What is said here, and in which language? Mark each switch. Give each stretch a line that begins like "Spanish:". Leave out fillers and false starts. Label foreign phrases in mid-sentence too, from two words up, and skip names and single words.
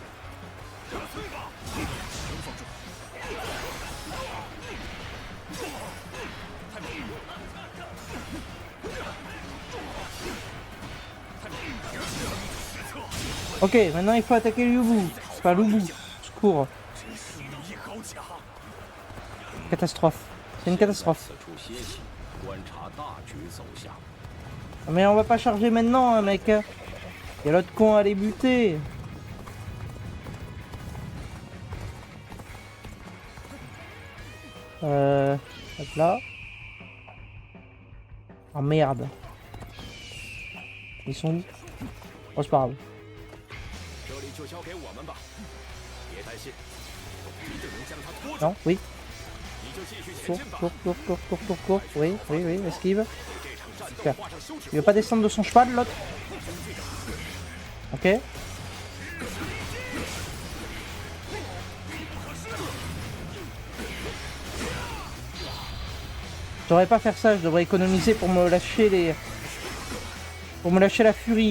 French: Ok, maintenant il faut attaquer Lubu. C'est pas Lubu. Secours. Catastrophe. C'est une catastrophe.
Chinese: 此处歇息，观察大局走向。
French: Mais on va pas charger maintenant, hein, mec. Il y a l'autre con à les buter. Hop là. Oh merde. Ils sont où? Oh c'est pas grave.
Chinese: 这里就交给我们吧，别担心，我一定能将他拖住。
French: Non, oui.
Chinese: 你就继续前
French: Cours,
Chinese: 进吧，
French: cours, cours, cours, cours, cours, cours. Oui, oui, oui, esquive.
Chinese: 给这场战斗
French: Super.
Chinese: 画上休止
French: Il veut pas descendre de son cheval, l'autre. Ok. Je devrais pas faire ça, je devrais économiser pour me lâcher les... Pour me lâcher la furie.